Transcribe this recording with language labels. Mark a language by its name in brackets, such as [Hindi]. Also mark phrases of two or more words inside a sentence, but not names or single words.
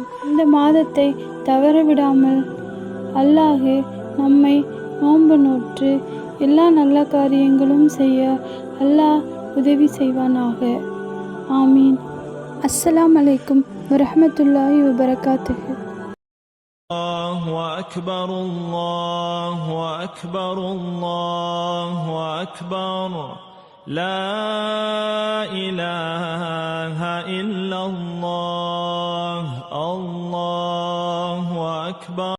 [Tamil] இந்த மாதத்தை தவறவிடாமல் அல்லாஹ் நம்மை நோன்பு நோற்று எல்லா நல்ல காரியங்களும் செய்ய அல்லாஹ் உதவி செய்வானாக. ஆமீன். [Arabic] السلام عليكم ورحمة الله وبركاته. الله أكبر الله أكبر الله أكبر لا إله إلا الله الله أكبر.